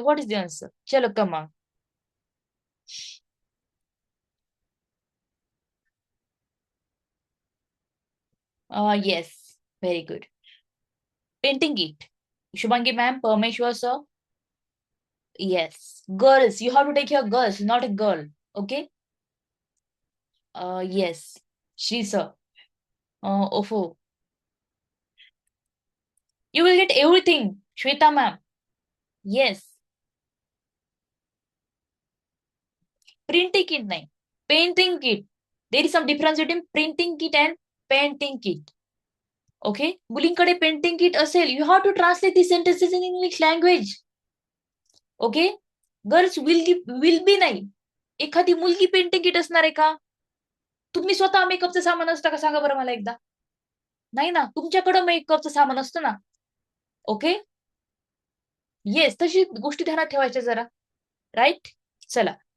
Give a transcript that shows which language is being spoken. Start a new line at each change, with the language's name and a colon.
English: What is the answer?
Hindi: चलो
English: Come on. Yes, very good. Painting kit. Shubhangi ma'am, Parmeshwar sir. Yes. Girls, you have to take your girls, not a girl. Okay? Yes. She, sir. Ofo. You will get everything. Shweta, ma'am. Yes. Printing kit
Marathi: nahi.
English: Painting kit. There is some difference between printing kit and painting kit. Okay?
Marathi: मुलींकडे painting kit असेल.
English: You have to translate these sentences in English language. Okay. Girls will be
Marathi: नाही. एखादी मुलगी painting kit असणार आहे का? तुम्ही स्वतः मेकअपचं सामान असतं का सांगा बरं मला एकदा. नाही ना. तुमच्याकडं मेकअपचं सामान असतं ना. ओके. येस, तशी गोष्टी ध्यानात ठेवायच्या जरा. राईट. चला.